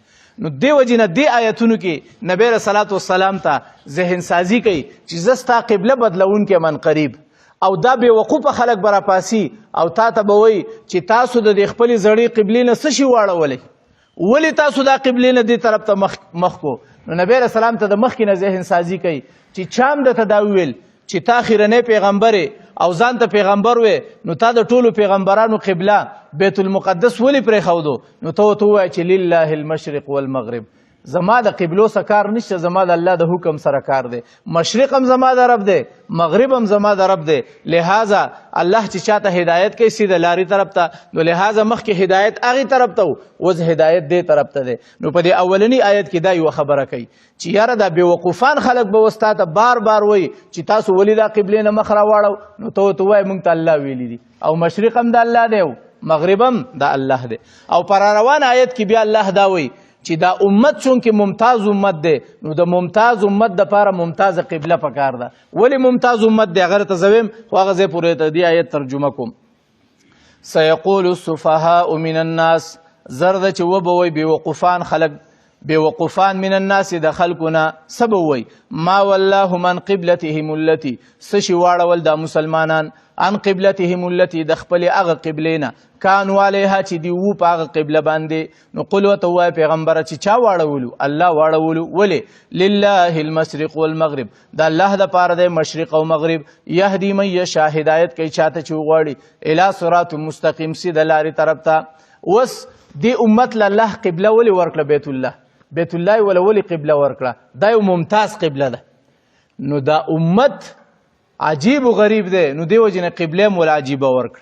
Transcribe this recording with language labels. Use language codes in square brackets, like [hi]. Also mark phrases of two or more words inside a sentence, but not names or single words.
[ps] نو دې وجې نه دې آیتونو کې نبی [ar] علیه صلات وسلام [ps] ته ذهن سازي کوي چې زه ستا قبله بدلونکی [ar] من قریب، [ps] او دا بې وقوفه خلک به راپاسي او تا ته به وایي چې تاسو د دې خپلې زړې قبلې نه څه شي واړولی، ولې تاسو دا قبلې نه دې طرف ته مخ کو؟ نو نبی [ar] علیه السلام [ps] ته د مخکې نه ذهن سازي کوي چې چا هم درته دا وویل چې تا خیرنی پیغمبر او ځان ته پیغمبر وې، نو تا د ټولو پیغمبرانو قبله بیت المقدس ولې پرېښودو؟ نو ته ورته ووایه چې [ar] لله المشرق والمغرب، [ps] زما د قبلو سره کار نشته، زما د الله د حکم سره کار دی. مشرق هم زما د رب دی، مغرب هم زما د رب دی. لہذا الله چې چاته هدایت کوي سیده لارې طرف ته، نو لہذا مخکې هدایت هغې طرف ته و، اوس هدایت دې طرف ته دی. نو په دې اولني آیت کې دا یوه خبره کوي چې یاره دا بېوقوفان خلک به اوس تا ته بار بار وایي چې تاسو ولې دا قبلې نه مخ راواړو، نو ته ورته وایې موږ ته الله ویلي دي او مشرق هم د الله دی او مغرب هم د الله دی. او پر روان آیت کې بیا الله دا وایي چې دا امت چونکې ممتاز امت دی، نو د ممتاز امت دپاره ممتازه قبله پکار ده. ولې ممتاز امت دی هغه ته زه ویم، خو هغه ځای پورې ته دې آیت ترجمه کوم. [ar] سیقول السفهاء من الناس، [ps] زر ده چې وبه وایي بېوقوفان خلک، بېوقوفان [ar] من الناس [ps] د خلکونه څه به وایي [ar] ما والله من قبلتهم التي، [ps] څه شي واړول دا مسلمانان [ar] عن قبلتهم التي [ps] د خپلې هغه قبلې نه [ar] کانوا علیها [ps] چې دي وو په هغه قبله باندې. نو قل ورته ووایه پیغمبره چې چا واړولو؟ الله واړولو. ولې؟ [ar] لله المشرق والمغرب، [ps] د الله دپاره دی مشرق او مغرب. [ar] یهدي من یشاء، [ps] هدایت کوي چاته چې وغواړي، [ar] الی صراط مستقیم، [ps] سیده لارې طرف ته. اوس دې امت له الله قبله ولې ورکړه؟ بیت الله، بیت الله ولا ولې قبله ورکړه؟ دا یو ممتاز قبله ده. نو دا امت عجیب و غریب دی، نو دی وجنه قبله هم ولا عجیبه ورکړه.